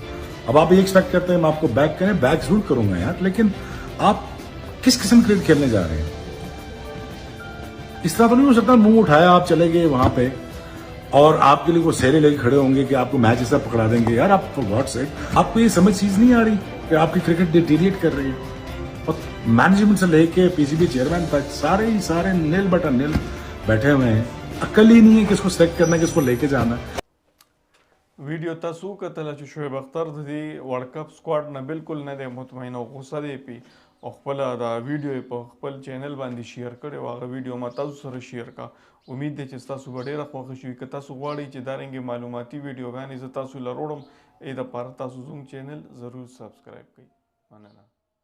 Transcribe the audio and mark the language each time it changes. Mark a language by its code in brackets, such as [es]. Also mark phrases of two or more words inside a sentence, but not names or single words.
[ur] اب آپ یہ ایکسپیکٹ کرتے ہیں میں آپ کو بیک کریں بیک ضرور کروں گا یار لیکن آپ کس قسم کرکٹ کھیلنے جا رہے ہیں اس طرح تو نہیں ہو سکتا منہ اٹھایا آپ چلے گئے وہاں پے اور آپ کے لیے وہ سہرے لے کے کھڑے ہوں گے کہ آپ کو میچ ایسا پکڑا دیں گے یار آپ [en] for God sake [ur] آپ کو یہ سمجھ چیز نہیں آ رہی کہ آپ کی کرکٹ ڈیٹیریئیٹ کر رہی ہے اور مینجمنٹ سے لے کے [en] PCB chairman [ur] تک سارے نیل بٹا نیل بیٹھے ہوئے ہیں عقل ہی نہیں ہے کس کو سلیکٹ کرنا ہے کس کو لے کے جانا ہے [ps] ویډیو تاسو کتل چې شعیب اختر د [en] World Cup squad [ps] نه بالکل نه دی مطمئن او غوسه دی پی او خپل دا ویډیو په خپل چینل باندې شیر کړي او هغه ویډیو ما تاسو سره شیر کا امید ده چې تاسو ډیره خوښ شئ که تاسو غواړئ چې دا رنګ معلوماتي ویډیوګانې زه تاسو لروړم اې د پاره تاسو زوم چینل ضرور سبسکرایب کړئ مننه